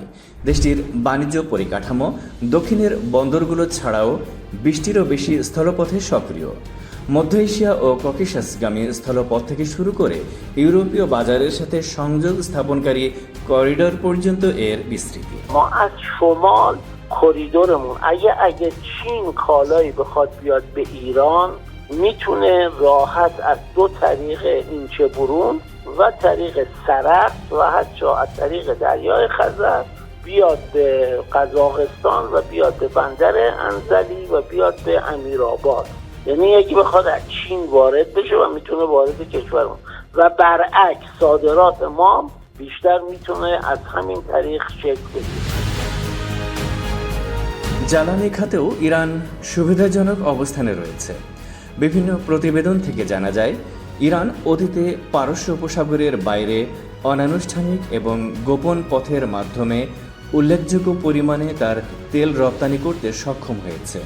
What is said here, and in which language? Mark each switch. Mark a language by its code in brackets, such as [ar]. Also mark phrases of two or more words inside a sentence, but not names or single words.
[bn] দেশটির বাণিজ্য পরিকাঠামো দক্ষিণের বন্দরগুলো ছাড়াও ২০টিরও বেশি স্থলপথে সক্রিয়। মধ্য এশিয়া ও ককেশাসগামী স্থলপথ থেকে শুরু করে ইউরোপীয় বাজারের সাথে সংযোগ স্থাপনকারী করিডোর পর্যন্ত এর বিস্তৃতি। [fa] کریدورمون اگه چین کالایی بخواد بیاد به ایران میتونه راحت از دو طریق اینچه برون و طریق سرخ و حتی از طریق دریای خزر بیاد به قزاقستان و بیاد به بندر انزلی و بیاد به امیرآباد. یعنی یکی بخواد از چین وارد بشه و میتونه وارد کشورمون و برعکس صادرات ما بیشتر میتونه از همین طریق شکل بگیره. [bn] জ্বালানি খাতেও ইরান সুবিধাজনক অবস্থানে রয়েছে। বিভিন্ন প্রতিবেদন থেকে জানা যায়, ইরান অতীতে পারস্য উপসাগরের বাইরে অনানুষ্ঠানিক এবং গোপন পথের মাধ্যমে উল্লেখযোগ্য পরিমাণে তার তেল রপ্তানি করতে সক্ষম হয়েছে।